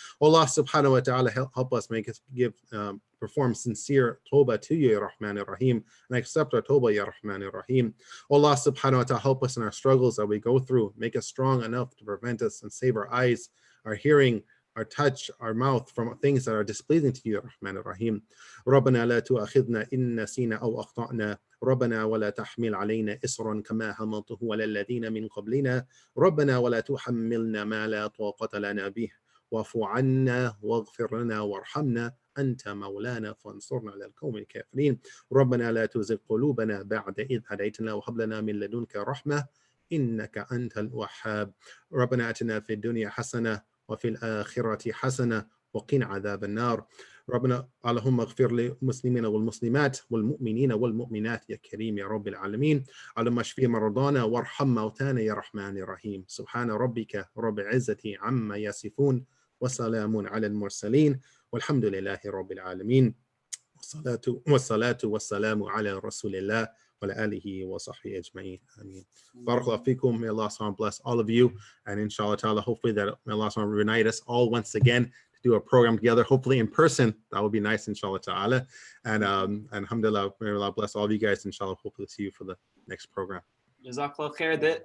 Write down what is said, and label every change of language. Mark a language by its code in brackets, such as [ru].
[en] Allah subhanahu wa ta'ala, help us perform sincere tawbah to you, [ar] Ya Rahman, Ya Rahim, [en] and accept our tawbah, Ya Rahman, Ya Rahim. Allah subhanahu wa ta'ala, help us in our struggles that we go through, make us strong enough to prevent us and save our eyes, our hearing, our touch, our mouth from things that are displeasing to you, [ar] Ya Rahman, Ya Rahim. ربنا لا تؤاخذنا إن نسينا أو أخطأنا ربنا ولا تحمل علينا إصرا كما حملته على الذين من قبلنا ربنا ولا تحملنا ما لا طاقة لنا به واعف عنا واغفر لنا وارحمنا أنت مولانا فانصرنا على القوم الكافرين ربنا لا تزغ قلوبنا بعد إذ هديتنا وهب لنا من لدنك رحمة إنك أنت الوهاب ربنا آتنا في الدنيا حسنة وفي الآخرة حسنة وقنا عذاب النار ربنا اللهم اغفر للمسلمين والمسلمات والمؤمنين والمؤمنات يا كريم يا رب العالمين اللهم اشف مرضانا وارحم موتانا يا رحمن الرحيم سبحان ربك رب العزة عما يصفون وسلام على المرسلين والحمد لله رب العالمين والصلاة والسلام على رسول الله وعلى آله وصحبه أجمعين. Ameen. Barakallahu feekum. [en] May Allah subhanahu bless all of you. And inshallah ta'ala, hopefully that may Allah subhanahu reunite us all once again to do a program together, hopefully in person. That would be nice, inshallah ta'ala. And alhamdulillah, may Allah bless all of you guys. Inshallah, hopefully see you for the next program. [ar] Jazakallah khair.